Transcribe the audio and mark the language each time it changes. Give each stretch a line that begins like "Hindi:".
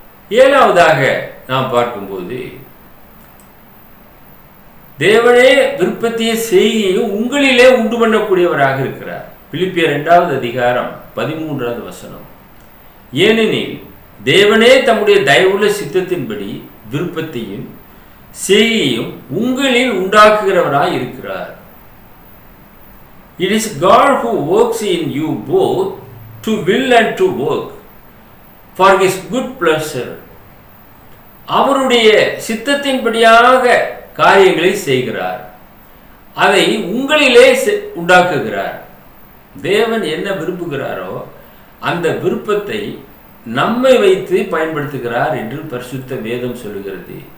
Tamil: ஏழாவதாக நாம் பார்க்கும்போது, தேவனே விருப்பத்தையும் செய்கையும் உங்களிலே உண்டு பண்ணக்கூடியவராக இருக்கிறார். பிலிப்பியர் 2வது அதிகாரம் 13வது வசனம். ஏனெனில் தேவனே தம்முடைய தயவுள்ள சித்தத்தின்படி விருப்பத்தையும் செய்கையும் உங்களில் உண்டாக்குகிறவராய் இருக்கிறார்.
English: It is God who works in you both to will and to work for his good pleasure.
Tamil: அவருடைய சித்தத்தின்படியாக காரியங்களை செய்கிறார். அதை உங்களிலே உண்டாக்குகிறார். தேவன் என்ன விரும்புகிறாரோ அந்த விருப்பத்தை நம்மை வைத்து பயன்படுத்துகிறார் என்று பரிசுத்த வேதம் சொல்லுகிறது.